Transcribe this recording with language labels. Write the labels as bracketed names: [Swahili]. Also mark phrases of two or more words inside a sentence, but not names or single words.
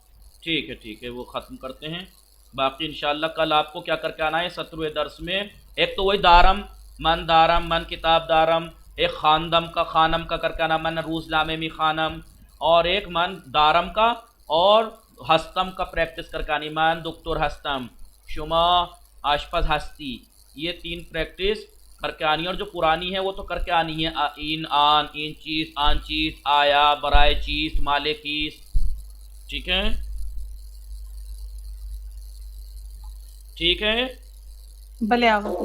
[Hindi] ठीक है, ठीक है, वो ख़त्म करते हैं। बाकी इंशाल्लाह कल आपको क्या करके आना है 17वें दर्स में। एक तो वही [Persian] دارم، من کتاب دارم, [Hindi] एक खानदम का, खानम का करके आना, [Persian] من روزنامه [Hindi] में खानम, और एक मन दारम का, और हस्तम का प्रैक्टिस करके आनी, [Persian] من دکتر هستم، شما آشپز هستی. [Hindi] ये 3 प्रैक्टिस करके आनी है। और जो पुरानी है वो तो करके आनी है, [Persian] این آن، این چیز، آن چیز, [Hindi] आया, [Persian] برای چیز, مال کیس. [Hindi] ठीक है। ठीक है। भले आओ।